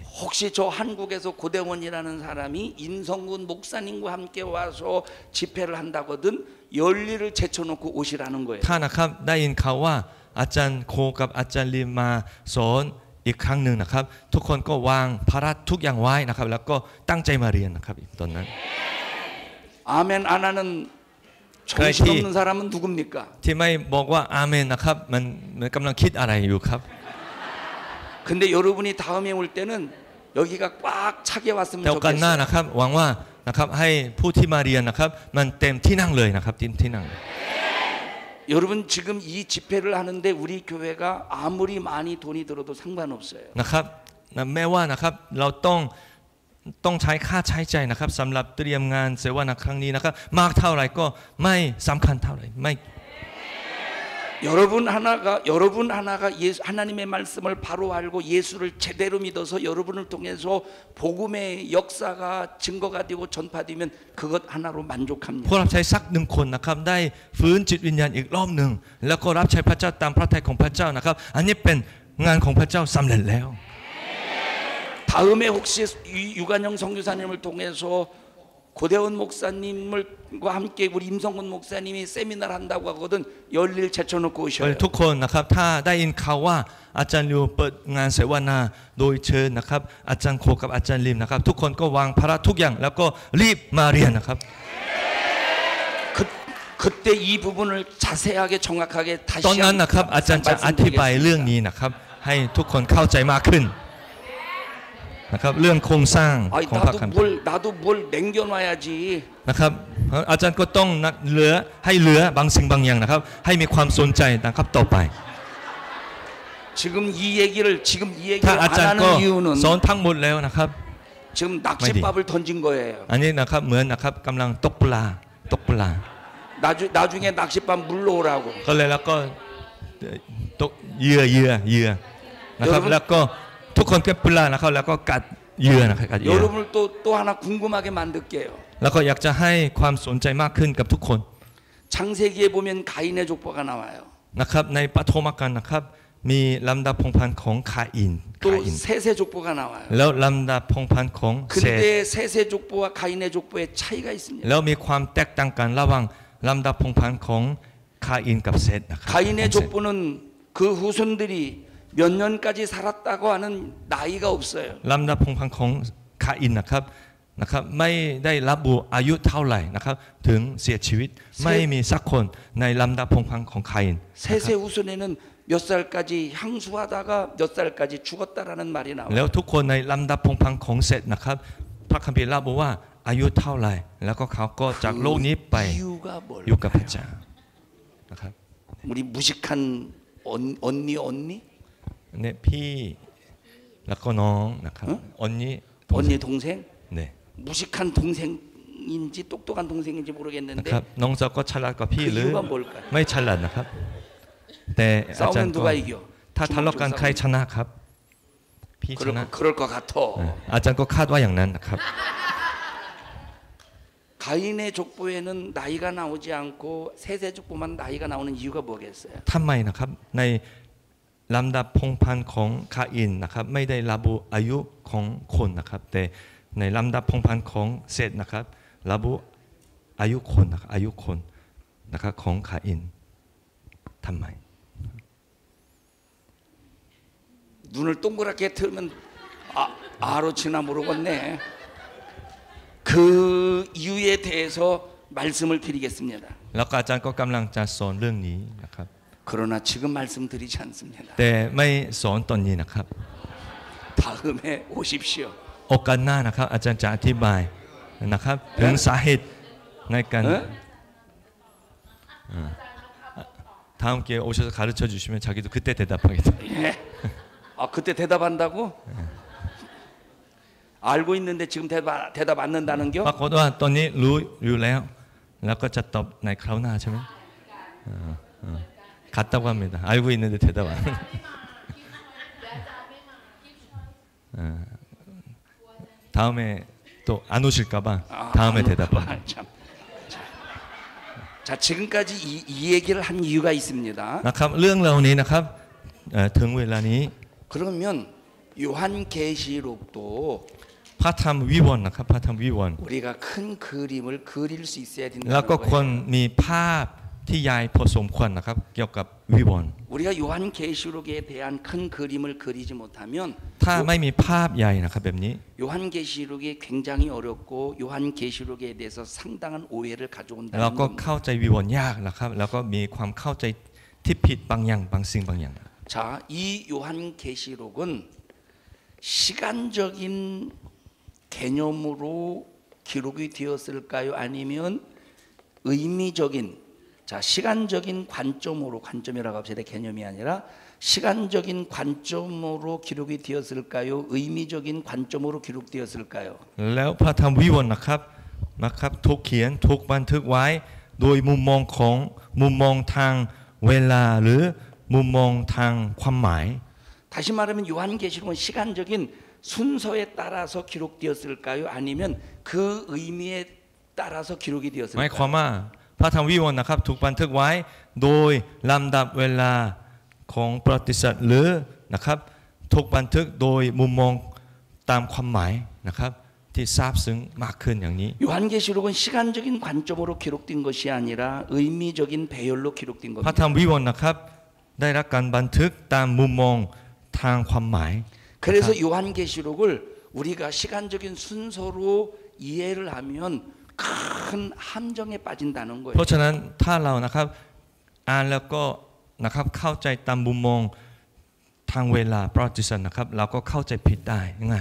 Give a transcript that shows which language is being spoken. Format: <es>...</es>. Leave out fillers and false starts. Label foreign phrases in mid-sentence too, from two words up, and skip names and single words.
<ko>혹시 저 한국에서 고대원이라는 사람이 임성근 목사님과 함께 와서 집회를 한다거든 열리를 제쳐놓고 오시라는 거예요.</ko> <th>ถ้านะครับได้ยินข่าวว่าอาจารย์โคกับอาจารย์ลิมมาสอนอีกครั้งหนึ่งนะครับทุกคนก็วางภาระทุกอย่างไว้นะครับแล้วก็ตั้งใจมาเรียนนะครับตอนนั้น</th> <ko>아멘 안 하는 정신없는 사람은 누굽니까?</ko> <th>ที่ไม่บอกว่าอาเมนนะครับมันกำลังคิดอะไรอยู่ครับ</th> <ko>근데 여러분이 다음에 올 때는 여기가 꽉 차게 왔으면</ko> <th>แต่โอกาสหน้า</th> <ko>좋겠어요.</ko> <th>นะครับหวังว่านะครับให้ผู้ที่มาเรียนนะครับมันเต็มที่นั่งเลยนะครับเต็มที่นั่ง</th> <ko>여러분 지금 이 집회를 하는데 우리 교회가 아무리 많이 돈이 들어도 상관없어요.</ko> <th>นะครับแม้ว่านะครับเราต้องใช้ค่าใช้จ่ายนะครับสำหรับเตรียมงานเสวนาครั้งนี้นะครับมากเท่าไหร่ก็ไม่สำคัญเท่าไหร่ไม่</th> <ko>여러분 하나가 하나님의 말씀을 바로 알고 예수를 제대로 믿어서 여러분을 통해서 복음의 역사가 증거가 되고 전파되면 그것 하나로</ko> <th>พวก</th> <ko>만족합니다.</ko> <th>เราใช้สักหนึ่งคนนะครับได้ฟื้นจิตวิญญาณอีกรอบหนึ่งแล้วก็รับใช้พระเจ้าตามพระทัยของพระเจ้านะครับอันนี้เป็นงานของพระเจ้าสำเร็จแล้ว</th> <ko>다음에 혹시 유관영 선교사님을 통해서 고대원 목사님과 함께 우리 임성근 목사님이 세미나를 한다고 하거든 열일 제쳐놓고 오셔요.</ko> <th>ทุกคนนะครับถ้าได้ยินข่าวว่าอาจารย์ลิวเปิดงานเสวนาโดยเชิญนะครับอาจารย์โคกับอาจารย์ลิมนะครับทุกคนก็วางภาระทุกอย่างแล้วก็รีบมาเรียนนะครับ</th> <ko>그때 이 부분을 자세하게 정확하게 다시</ko> <th>ตอนนั้นนะครับอาจารย์จะอธิบายเรื่องนี้นะครับให้ทุกคนเข้าใจมากขึ้นนะครับเรื่องโครงสร้างของพระคัมภีร์</th> <ko>나도 뭘 남겨놔야지.</ko> <th>นะครับอาจารย์ก็ต้องเหลือบางสิ่งบางอย่างนะครับให้มีความสนใจนะครับต่อไป</th> <ko>지금 이 얘기를</ko> <th>ถ้า</th> <ko>안</ko> <th>อาจารย์ก็</th> <ko>하는 이유는</ko> <th>สอนทั้งหมดแล้วนะครับ</th> <ko>지금 낚싯밥을 던진 거예요.</ko> <th>อันนี้นะครับเหมือนนะครับกำลังตกปลา</th> <ko>나중에 낚싯밥 물러 오라고.</ko> <th>ก็เลยแล้วก็ตกเหยื่อนะครับแล้วก็ทุกคนก็ปลานะครับแล้วก็กัดเหยื่อนะครับกัดเหยื่อ</th> <ko>여러분을 또 하나 궁금하게 만들게요.</ko> <th>แล้วก็อยากจะให้ความสนใจมากขึ้นกับทุกคน</th> <ko>창세기에 보면 가인의 족보가 나와요.</ko> <th>นะครับในปฐมกาลนะครับมีลำดับพงศ์พันธ์ของคาอิน</th> <ko>또 셋의 족보가 나와요.</ko> <th>แล้วลำดับพงศ์พันธ์ของเสธ</th> <ko>근데 셋의 족보와 가인의 족보에 차이가 있습니다.</ko> <th>แล้วมีความแตกต่างกันระหว่างลำดับพงศ์พันธ์ของคาอินกับเสธนะครับ</th> <ko>가인의 족보는 그 후손들이 몇 년까지 살았다고 하는 나이가 없어요.</ko> <th>ลำดับพงศ์พันธ์ของคาอินนะครับนะครับไม่ได้ระบุอายุเท่าไหร่นะครับถึงเสียชีวิตไม่มีสักคนในลำดับพงศ์พันธุ์ของคาอิน</th> <ko>셋의 후손에는 몇 살까지 향수하다가 몇 살까지 죽었다라는 말이</ko> <th>แล้ว</th> <ko>나와요.</ko> <th>ทุกคนในลำดับพงศ์พันธุ์ของเสร็จนะครับพระคัมภีร์ระบุว่าอายุเท่าไหร่แล้วก็เขาก็จากโลกนี้ไป</th> <ko>이유가</ko> <th>อยู่กับพระ</th> <ko>뭘까요?</ko> <th>เจ้านะครับ</th> <ko>우리 무식한 언니</ko> <th>เนี่ยพี่แล้วก็น้องนะครับ 언니</th> <ko>언니 동생</ko> <th>เนี่ย</th> <ko>무식한 동생인지 똑똑한 동생인지</ko> <th>นะ</th> <ko>모르겠는데</ko> <th>ครับน้องสาวก็ฉลาดกว่าพี่</th> <ko>그</ko> <th>หรือ</th> <ko>이유가 뭘까요?</ko> <th>ไม่ฉลาดนะครับแต่อาจาร</th> <ko>싸우면</ko> <th>ย์ก็</th> <ko>누가 이겨?</ko> <th>ถ้าทะเลาะกันใครชนะครับพี่ชนะ</th> <ko>그럴 것 같아.</ko> <th>อาจารย์ก็คาดว่าอย่างนั้นนะครับ</th> <ko>가인의 족보에는 나이가 나오지 않고 셋의 족보만 나이가 나오는 이유가 뭐겠어요?</ko> <th>ทำไมนะครับในลำดับพงศ์พันธุ์ของคาอินนะครับไม่ได้ระบุอายุของคนนะครับแต่ในลำดับพงศ์พันธุ์ของเสร็จนะครับระบุอายุคนนะครับอายุคนนะครับของคาอินทำไม</th> <ko>눈을 동그랗게 틀면 아로치나 모르겠네. 그 이유에 대해서 말씀을 드리겠습니다.</ko> <th>แล้วก็อาจารย์ก็กำลังจะสอนเรื่องนี้นะครับ</th> <ko>그러나 지금 말씀드리지 않습니다.</ko> <th>แต่ไม่สอนตอนนี้นะครับ</th> <ko>다음에 오십시오.</ko> <th>โอกาสหน้านะครับอาจารย์จะอธิบายนะครับถึงสาเหตุในการ</th> <ko>다음 기회에 오셔서 가르쳐 주시면 자기도 그때 대답하겠다. 예. 아 그때 대답한다고? 알고 있는데 지금 대답 안 는다는겨?</ko> <th>ปรากฏว่าตอนนี้รู้อยู่แล้วแล้วก็จะตอบในคราวหน้าใช่ไหม</th> <ko>같다고 합니다. 알고 있는데 대답 안. 다음에 또 안 오실까봐 다음에 대답합니다. 자 지금까지 이 얘기를 한 이유가 있습니다.</ko> <th>นะครับเรื่องเหล่านี้นะครับถึงเวลานี้</th> <ko>그러면 요한계시록도</ko> <th>พระธรรมวิวรณ์นะครับพระธรรมวิวรณ์</th> <ko>우리가 큰 그림을 그릴 수 있어야</ko> <th>แล้วก็</th> <ko>된다는</ko> <th>ควร</th> <ko>거예요.</ko> <th>มีภาพที่ใหญ่พอสมควรนะครับเกี่ยวกับวิวรณ์</th> <ko>우리가 요한계시록에 대한 큰 그림을 그리지 못하면</ko> <th>ถ้าไม่มีภาพใหญ่นะครับแบบนี้</th> <ko>요한계시록이 굉장히 어렵고 요한계시록에 대해서 상당한 오해를</ko> <th>เรา</th> <ko>가져온다는</ko> <th>ก็</th> <ko>겁니다.</ko> <th>เข้าใจวิวรณ์ยากนะครับแล้วก็มีความเข้าใจที่ผิดบางอย่างบางสิ่งบางอย่าง</th> <ko>자, 이 요한계시록은 시간적인 개념으로 기록이 되었을까요? 아니면 의미적인 자 시간적인 관점이라고 합시다. 개념이 아니라 시간적인 관점으로 기록이 되었을까요? 의미적인 관점으로 기록되었을까요?</ko> <th>แล้วพระธรรมวิวรณ์นะครับถูกเขียนถูกบันทึกไว้โดยมุมมองทางเวลาหรือมุมมองทางความหมาย</th> <ko>다시 말하면 요한계시록은 시간적인 순서에 따라서 기록되었을까요? 아니면 그 의미에 따라서 기록이</ko> <th>หมายความ</th> <ko>되었을까요?</ko> <th>ว่าพระธรรมวิวรณ์นะครับถูกบันทึกไว้โดยลำดับเวลาของประวัติศาสตร์หรือนะครับถูกบันทึกโดยมุมมองตามความหมายนะครับที่ซาบซึ้งมากขึ้นอย่างนี้</th> <ko>요한계시록은 시간적인 관점으로 기록된 것이 아니라 의미적인 배열로 기록된</ko> <th>พระ</th> <ko>겁니다.</ko> <th>ธรรมวิวรณ์นะครับได้รับการบันทึกตามมุมมองทางความหมาย</th> <ko>그래서 요한계시록을 우리가 시간적인 순서로 이해를 하면 큰 함정에 빠진다는</ko> <th>เพ</th> <ko>거예요.</ko> <th>ราะฉะนั้นถ้าเรานะครับอ่านแล้วก็นะครับเข้าใจตามมุมมองทางเวลาประวัติศาสตร์นะครับเราก็เข้าใจผิดได้ง่าย</th>